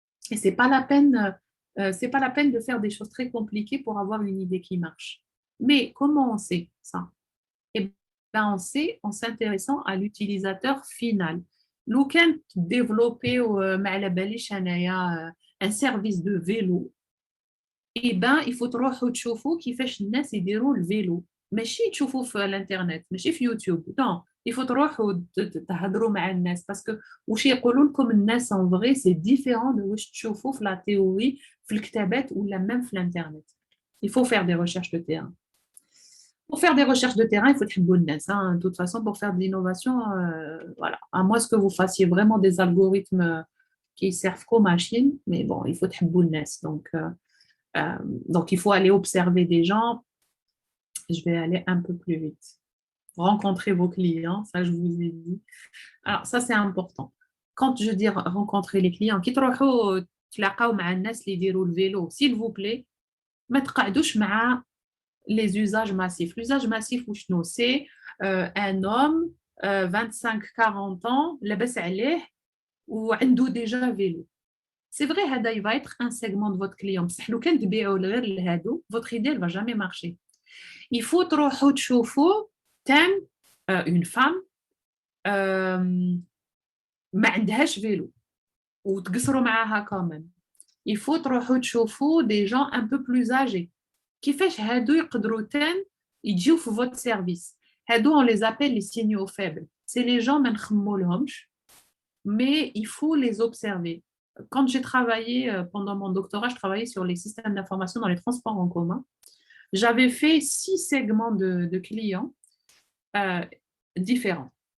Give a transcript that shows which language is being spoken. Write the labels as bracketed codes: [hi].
[fr] Et c'est pas la peine de faire des choses très compliquées pour avoir une idée qui marche. Mais comment on sait ça? Eh bien, on sait en s'intéressant à l'utilisateur final. [ar] لو كان développer ما على باليش انايا [fr] un service de vélo, eh ben, il faut [ar] تروحوا تشوفوا كيفاش الناس يديروا الفيلو. ماشي تشوفوا في الانترنت ماشي في يوتيوب non il faut تروحوا تهضروا مع الناس باسكو واش يقولوا لكم الناس [fr] en vrai c'est différent de [ar] واش تشوفوا في لا تhéorie في الكتابات ولا même في الانترنت. [fr] Il faut faire des recherches de terrain. Pour faire des recherches de terrain, il faut [ar] تحبوا الناس. [fr] De toute façon, pour faire de l'innovation, voilà. À moins que vous fassiez vraiment des algorithmes qui servent qu'aux machines, mais bon, il faut [ar] تحبوا الناس. [fr] Donc, il faut aller observer des gens. Je vais aller un peu plus vite. Rencontrer vos clients, ça je vous ai dit. Alors ça c'est important. Quand je dis rencontrer les clients, [ar] كي تروحوا تلاقاو مع الناس اللي يديروا الفيلو, [fr] s'il vous plaît, [ar] ما تقعدوش مع [fr] les usages massifs. L'usage massif وشنو c'est un homme 25-40 ans [ar] لاباس عليه وعنده [fr] déjà vélo. C'est vrai, هذا il va être un segment de votre client. [ar] بصح لو كان تبيعوا غير لهادو, [fr] votre idée elle va jamais marcher. Il faut [ar] تروحوا تشوفوا [fr] une femme [ar] ما عندهاش فيلو وتقصروا معاها كمان. [fr] Il faut [ar] تروحوا تشوفوا [fr] des gens un peu plus âgés. [ar] كيفاش هادو يقدروا يجيو في [fr] votre service. هادو on les appelle les signaux faibles. C'est les gens [ar] ما نخمو لهمش, [fr] mais il faut les observer. Quand j'ai travaillé pendant mon doctorat, je travaillais sur les systèmes d'information dans les transports en commun. J'avais fait 6 segments de clients différents.